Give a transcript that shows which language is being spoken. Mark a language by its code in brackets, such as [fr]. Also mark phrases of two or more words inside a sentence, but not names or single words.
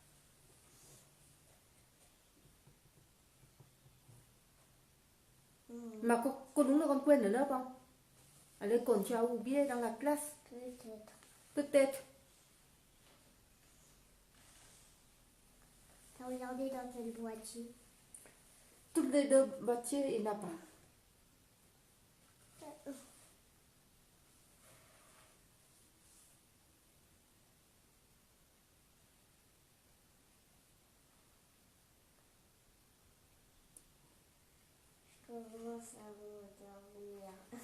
[vi] Mà cô đúng là con quên ở lớp không? À đây còn [fr] tu as oublié dans la classe. Peut-être. Peut-être. T'as regardé dans quel boîtier? Toutes les deux boîtiers, il n'y en a pas. Je commence à m'endormir.